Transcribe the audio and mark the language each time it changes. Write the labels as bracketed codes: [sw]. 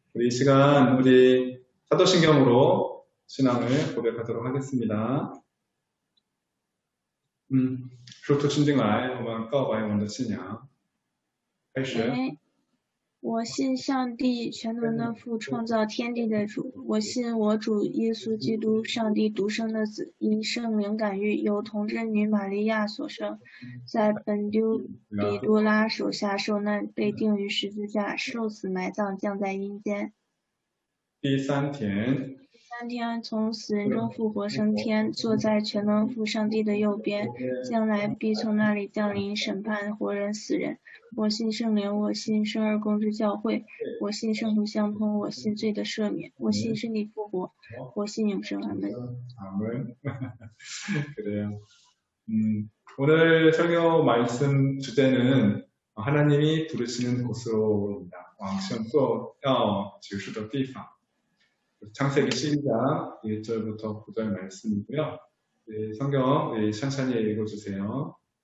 [ko] 우리 이 시간 우리 사도신경으로 신앙을 고백하도록 하겠습니다. [zh] 说出亲近来，我们告白我们的信仰。开始。喂，我信上帝全能的父，创造天地的主。我信我主耶稣基督，上帝独生的子，因圣灵感孕，由童贞女玛利亚所生，在本丢彼多拉手下受难，被钉于十字架，受死埋葬，降在阴间。第三天，三天从死人中复活升天，坐在全能父上帝的右边，将来必从那里降临审判活人死人。我信圣灵，我信生而共之教会，我信圣徒相通，我信罪的赦免，我信身体复活，我信永生。阿门。 [ko] 아멘. 그래요. 오늘 설교 말씀 주제는 하나님이 부르시는 곳으로입니다. [zh] 往圣所要指示的地方. [ko] 창세기 12장 1절부터 9절 말씀이고요. 네, 성경 천천히 읽어주세요.